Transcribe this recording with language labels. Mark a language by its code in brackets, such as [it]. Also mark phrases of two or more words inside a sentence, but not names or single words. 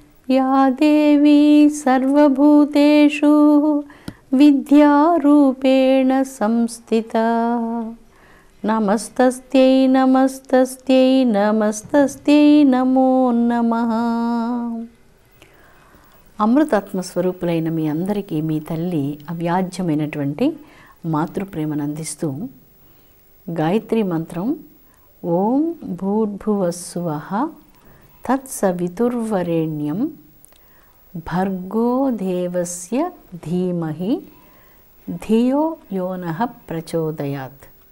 [sa] या देवी सर्वभूतेषु विद्यारूपेण संस्थिता नमस्तस्यै नमस्तस्यै नमस्तस्यै नमो नमः। [te] అమృతాత్మ స్వరూపులైన మీ అందరికీ మీ తల్లి అవ్యాజ్యమైనటువంటి మాతృప్రేమను అందిస్తూ గాయత్రి మంత్రం [sa] ॐ भूर्भुवस्सुवः तत्सवितुर्वरेण्यं भर्गो देवस्य धीमहि धियो योनः प्रचोदयात्.